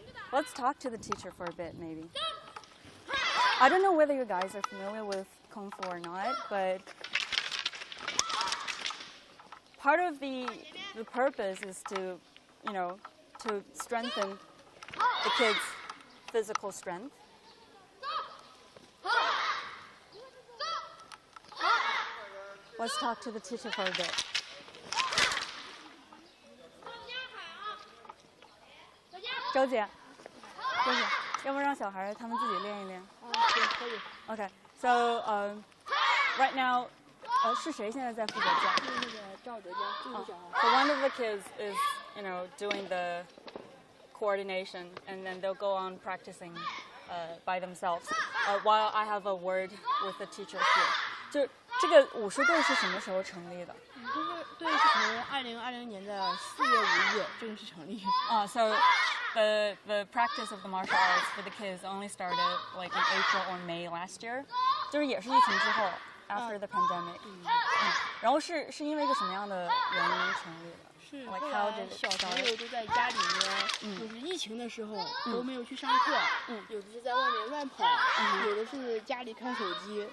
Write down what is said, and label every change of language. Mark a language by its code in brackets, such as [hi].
[en] Let's talk to the teacher for a bit, maybe. I don't know whether you guys are familiar with Kung Fu or not, but part of the purpose is to, to strengthen the kids' physical strength. Let's talk to the teacher for a bit. [zh] 周姐，要不让小孩他们自己练一练？可以。 [en] Okay, so right now, [zh] 是谁现在在负责教？那个赵德江，就是小孩。 [en] So one of the kids is, doing the coordination, and then they'll go on practicing by themselves. While I have a word with the teacher here. [zh] 就这个武术队是什么时候成立的？武术队是从2020年的4月5日正式成立。 [en] So the practice of the martial arts for the kids only started like in April or May last year. [zh] 就是也是疫情之后 [en] after the pandemic. [zh] 然后是因为一个什么样的原因成立的？是 [en] Like [zh] 后 [en] how [zh] 来 [en] did it [zh] 小朋友都在家里面，就是疫情的时候都没有去上课，有的是在外面乱跑，有的是家里看手机。